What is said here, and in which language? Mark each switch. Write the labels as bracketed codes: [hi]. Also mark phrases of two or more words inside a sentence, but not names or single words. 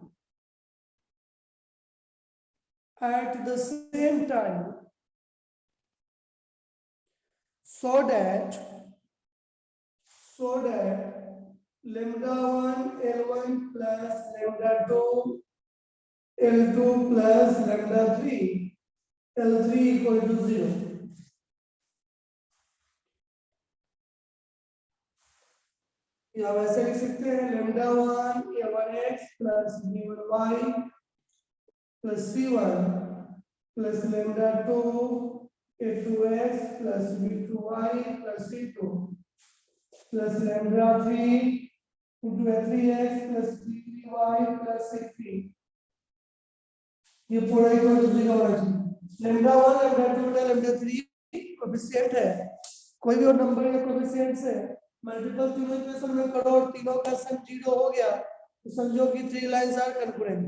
[en] so that lambda 1 L1 plus lambda 2 L2 plus lambda 3 L3 equal to 0. [hi] या वैसे लिख सकते हैं [en] lambda 1 A1x plus B1y plus C1 plus lambda 2 A2x plus B2y plus C2 plus lambda 3 into A3x plus B3y plus C3. [hi] ये पूरा [en] equal to [hi] 0 होना चाहिए। [en] lambda 1 lambda 2 lambda 3 [hi] कोएफिशिएंट है, कोई भी और नंबर या कोएफिशिएंट से मल्टीपल तीनों इक्वेशन में करो और तीनों का सम 0 हो गया तो समझो कि 3 [en] lines are concurrent.